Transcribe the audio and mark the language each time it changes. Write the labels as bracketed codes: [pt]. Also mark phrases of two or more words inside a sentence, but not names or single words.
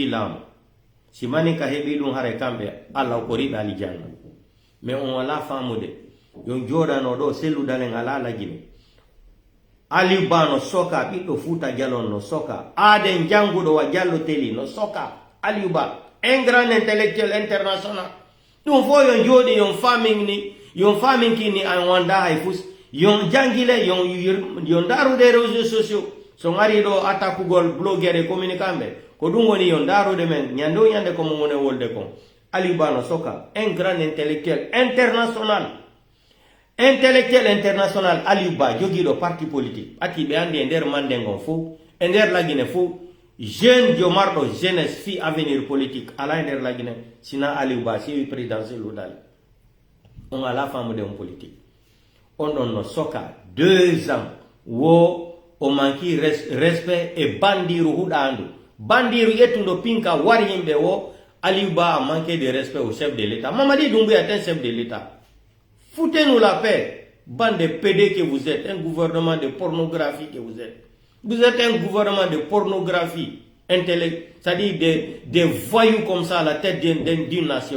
[ff] laamu si manika heɓi ɗum hare kamɓe Allah ko riɓe alijanna mais on wala famude yon joɗano ɗo selludalen ala lagine Aliou Ba no soka ɓiɗɗo Fuuta Jalon no soka Aden janguɗo wa Diallo Teli no soka Aliou Ba [fr] un grand intellectuel international [ff] ɗum fo yon jooɗi yon faminkini an wanda hay fus yon jangile yon darude réseaux sociaux so ngari ɗo attaquegol blogueur e communiquant ko ɗum woni yo ndarude men ñande o ñande ko mo woni wolde kon Aliou Ba no soka [fr] un grand intellectuel [ff] international Aliou Ba jogiiɗo [fr] parti politique [ff] ati ɓe andi e nder mande ngon fof e nder lagine fof jeune jomarɗo jeunesse fi [fr] avenir politique [ff] ala e nder lagine sina Aliou Ba sewi présidentiel udal on ala famude on politique on ɗon no soka 2 ans wo o [fr] manqui respect [ff] e bandiru huɗandu bandiru yettudo pinka wari himɓe wo [fr] Aliou Ba a manqué de respect au chef de l'État. Mamadi Doumbouya est un chef de l'État. Foutez-nous la paix, bande de PD que vous êtes, un gouvernement de pornographie que vous êtes. Vous êtes un gouvernement de pornographie. c'est-à-dire des voyous comme ça à la tête d'une nation.